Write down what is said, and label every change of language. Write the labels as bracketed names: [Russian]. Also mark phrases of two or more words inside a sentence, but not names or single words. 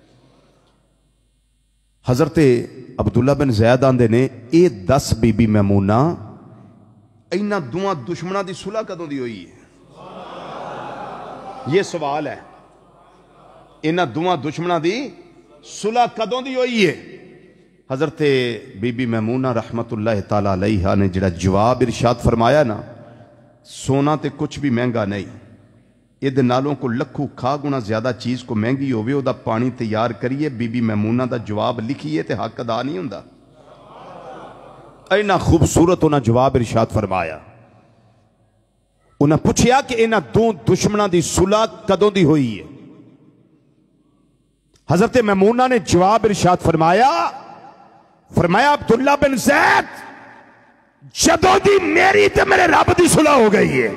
[Punjabi] حضرت عبداللہ بن زید آندے نے، یہ دس بی بی میمونہ، اینہاں دوواں دشمناں دی صلح کدوں دی ہوئی ہے? یہ سوال ہے، اینہاں دوواں دشمناں دی صلح کدوں دی ہوئی ہے? حضرت بی بی میمونہ [Arabic] رحمة الله تعالى عليها [Punjabi] نے جیہڑا جواب ارشاد فرمایا نا، سونا تو کچھ بھی مہنگا نہیں، ایہدے نالوں کو لکھاں کھا گنا زیادہ چیز کو مہنگی ہووے اوہدا پانی تیار کریے، بی بی میمونہ دا جواب لکھیے تو حق ادا نہیں ہندا. انا خوبصورت انہیں جواب ارشاد فرمایا. انہیں پچھیا کہ اینہاں دو دشمناں دی صلح کدوں دی ہوئی ہے? حضرت میمونہ نے جواب ارشاد فرمایا، عبداللہ بن زید، جدوں دی میری تے میرے رب دی صلح ہو گئی ہے.